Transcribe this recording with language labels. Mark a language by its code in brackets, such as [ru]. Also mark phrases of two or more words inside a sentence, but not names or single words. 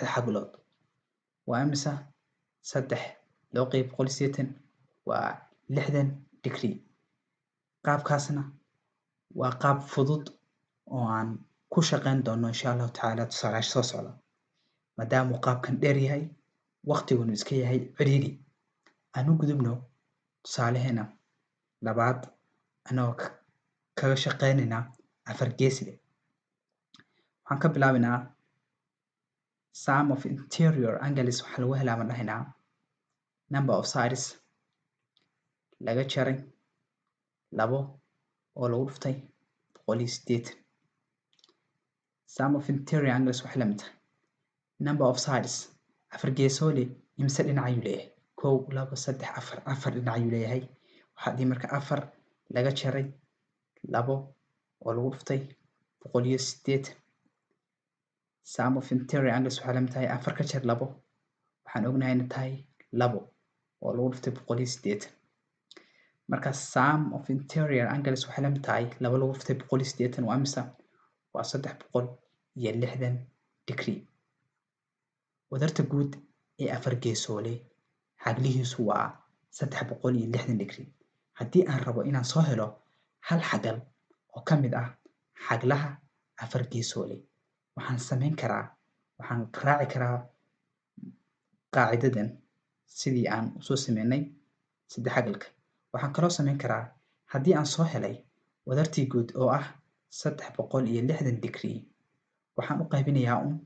[so] xaglood waa imisa 3 loo qayb 180 waa 60 degree qaabkaasna waa qaab fudud oo aan ku shaqayn doono [ar] إن شاء الله تعالى [so] tusaalaha soo socda maadaama uu qaabkan dheer yahay waqtiguna iska yahay ciriiri aan u gudubno tusaalaheena labaad anoo kaga shaqaynayna afar geesle waxaan ka bilaabaynaa [en] sum of interior angles [so] waxaa lagu helaa baan dhahaynaa [en] number of sides [so] laga jaray 2 oo lagu dhuftay 180 [en] sum of interior angles [so] waxay la mid tahay [en] number of sides [so] afar geesoole imse dhinac ayuu leeyahay 1 2 3 4 afar dhinac ayuu leeyahay waxaa dhihi marka 4 laga jaray 2 oo lagu dhuftay 180 [en] sum of interior angles [so] waxay la mid tahay 4 ka jar 2 waxaan ognahay inay tahay 2 oo lagu dhuftay 180 marka [en] sum of interior angles [so] waxay la mid tahay 2 lagu dhuftay 180 waa imisa waa 360 degree wadarta guud ee afar geesoole xaglihiisu waa 360 degree haddii aan rabo inaan soo helo hal xagal oo ka mid ah xaglaha afar geesoole waxaan samayn karaa waxaan raaci karaa qaacidadan sidii aan usoo sameynay saddex xagalka waxaan kaloo samayn karaa haddii aan soo helay wadartii guud oo ah 360 degree waxaan u qaybinayaa